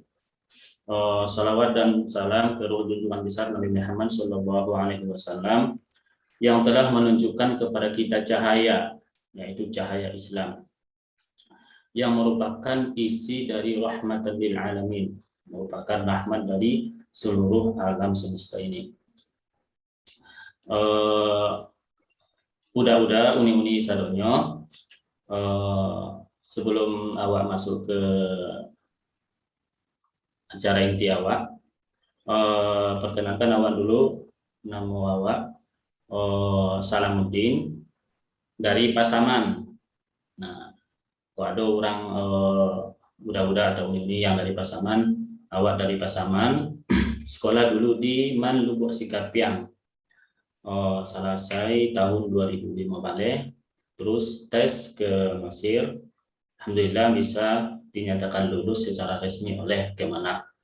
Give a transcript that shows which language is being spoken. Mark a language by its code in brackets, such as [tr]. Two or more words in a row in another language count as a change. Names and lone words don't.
[id] Salawat dan salam ke junjungan besar Nabi Muhammad [ar] صلى الله عليه وسلم [id] yang telah menunjukkan kepada kita cahaya, yaitu cahaya Islam, yang merupakan isi dari [ar] رحمة للعالمين, [id] merupakan rahmat dari seluruh alam semesta ini. [min] Udah uni-uni sadonyo, sebelum awak masuk ke acara inti awak, perkenalkan awak dulu, nama awak Salamuddin dari Pasaman. [id] Nah, kalau ada orang udah atau ini yang dari Pasaman, awak dari Pasaman, sekolah dulu di Man Lubuk Sikapiang, selesai tahun 2005 balik, terus tes ke Mesir, alhamdulillah bisa dinyatakan lulus secara resmi oleh Kemenak.